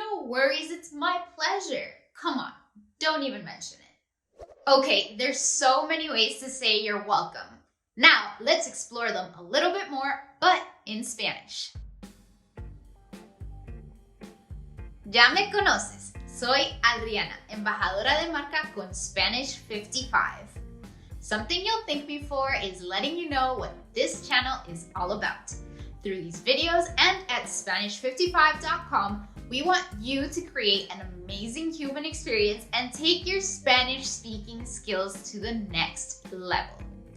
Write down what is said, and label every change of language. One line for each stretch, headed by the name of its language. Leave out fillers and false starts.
English: worries, it's my pleasure. Come on, don't even mention it. Okay, there's so many ways to say you're welcome. Now, let's explore them a little bit more, but in Spanish.
Spanish: Ya me conoces. Soy Adriana, embajadora de marca con Spanish 55.
English: Something you'll thank me for is letting you know what this channel is all about. Through these videos and at Spanish55.com, we want you to create an amazing human experience and take your Spanish speaking skills to the next level.